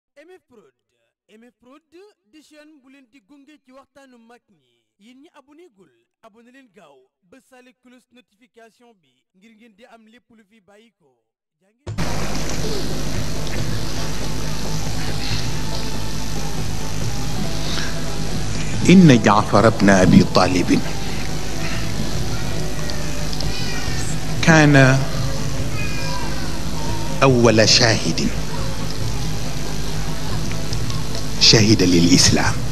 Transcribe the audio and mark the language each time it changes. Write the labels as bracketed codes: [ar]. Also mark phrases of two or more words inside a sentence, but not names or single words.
[wo] MF Prod di chaîne bu leen di gunge ci waxtaanu mag ñi yéen ñi abonné gul abonné leen gaaw ba sale [fr] cloche notification [wo] bi ngir ngeen di am lépp lu fi bàyyi ko [ar] إن جعفر بن أبي طالب كان أول شاهد شهد للإسلام،